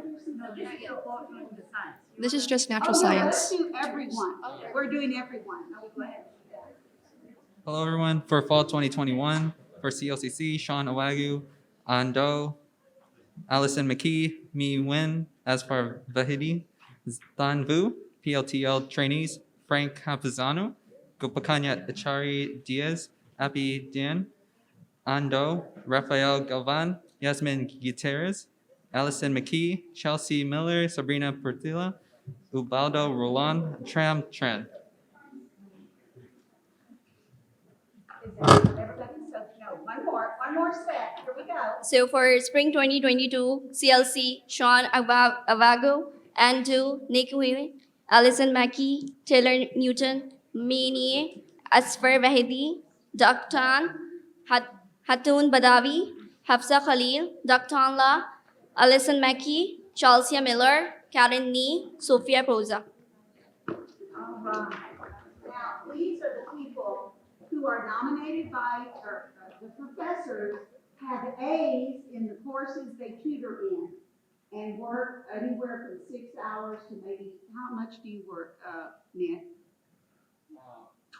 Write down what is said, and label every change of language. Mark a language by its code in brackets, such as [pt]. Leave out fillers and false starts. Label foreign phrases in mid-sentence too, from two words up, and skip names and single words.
[en] This is just natural Oh, no, let's science. do everyone. We're doing everyone. No, go ahead. Hello, everyone. For fall 2021, for CLCC, Sean Awagu, Ando, Allison McKee, Mi Nguyen, as for Vahidi, Zan Vu, PLTL trainees, Frank Hafizano, Gopakanya Achari Diaz, Api Dian, Ando, Rafael Galvan, Yasmin Gutierrez, Allison McKee, Chelsea Miller, Sabrina Portilla, Ubaldo Roland, Tram Tran. One more set. Here we go. So for spring 2022, CLC, Sean Avago, Andrew, Nick Wheeling, Alison Mackey, Taylor Newton, Mini, Asfar Vahidi, Dr. Hatun Badawi, Hafsa Khalil, Dr. La, Alison Mackey, Chelsea Miller, Karen Nee, Sophia Proza. All right. Now, these are the people who are nominated by the professors, have A's in the courses they tutor in, and work anywhere from 6 hours to maybe, how much do you work, Nick?